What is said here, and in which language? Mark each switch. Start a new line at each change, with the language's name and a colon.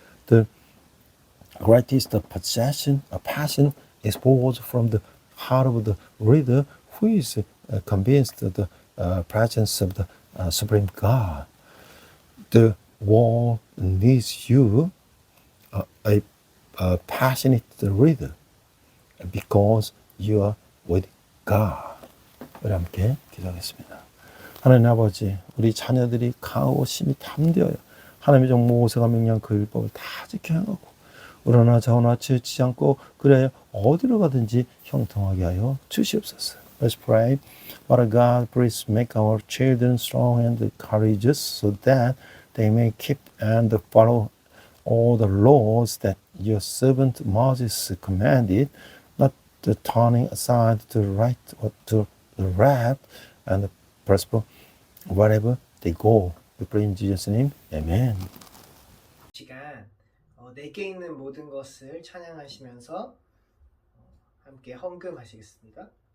English: The greatest passion is poured from the heart of the reader who is convinced of the presence of the Supreme God. The world needs you, a passionate reader, because you are with God.
Korean: 우리 함께 기도하겠습니다. 하나님 아버지, 우리 자녀들이 강하고 심히 담대하여 하나님의 종 모세가 명령한 그 율법을 다 지켜 행하고 우러나 좌우나 치우치지 않고 그래야 어디로 가든지 형통하게 하여 주시옵소서.
English: Let's pray. Father God, please make our children strong and courageous so that they may keep and follow all the laws that your servant Moses commanded, not turning aside to the right or to the left, and prosper wherever they go. We pray in Jesus' name. Amen.
Korean: 시간 내게 있는 모든 것을 찬양하시면서 함께 헌금하시겠습니다.